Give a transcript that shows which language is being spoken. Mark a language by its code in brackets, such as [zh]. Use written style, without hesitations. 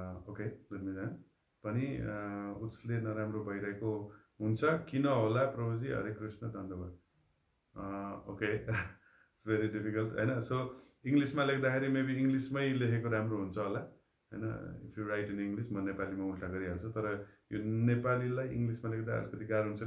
[ne] Okay, पनि उसले नराम्रो भइरहेको हुन्छ, किन होला प्रभुजी? हरे कृष्ण, धन्यवाद। [en] Okay, it's very difficult हैन। [ne] सो इङ्ग्लिसमा लेख्दाखेरि मेबी इङ्ग्लिसमै लेखेको राम्रो हुन्छ होला हैन। [en] if you write in English, [ne] म नेपालीमा उल्टा गरिहाल्छु, तर यो नेपालीलाई इङ्ग्लिसमा लेख्दा अलिकति गाह्रो हुन्छ।